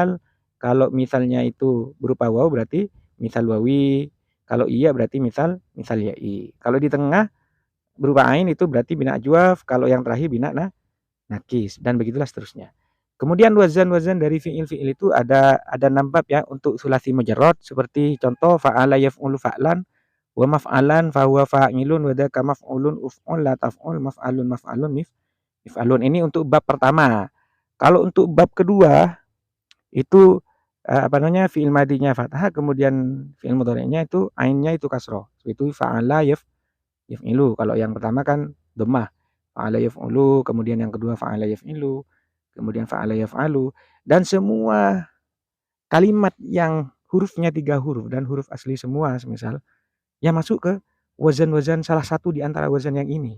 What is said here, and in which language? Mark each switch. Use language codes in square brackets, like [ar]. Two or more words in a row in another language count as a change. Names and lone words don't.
[id] Kalau misalnya itu berupa waw berarti [ar] مثال واوي. [id] Kalau iya berarti [ar] مثال يائي. [id] Kalau di tengah berupa ain itu berarti [ar] بناء أجوف. [id] Kalau yang terakhir [ar] بناء ناقص [id] dan begitulah seterusnya. Kemudian wazan-wazan dari fi'il-fi'il itu ada 6 bab ya untuk [ar] ثلاثي مجرد [id] seperti contoh [ar] فعل يفعل فعلا ومفعلا فهو فاعل وذاك مفعول افعل لا تفعل مفعل مفعل. [id] Ini untuk bab pertama. Kalau untuk bab kedua itu apa namanya [ar] فعل ماض [id] fathah kemudian [ar] فعل مضارع [id] itu ainnya itu kasroh. Itu [ar] فعل يفعل. [id] Kalau yang pertama kan dhammah. [ar] فعل يفعل, [id] kemudian yang kedua [ar] فعل يفعل, [id] kemudian [ar] فعل يفعل, [id] dan semua kalimat yang hurufnya 3 huruf dan huruf asli semua semisal yang masuk ke wazan-wazan salah satu di antara wazan yang ini.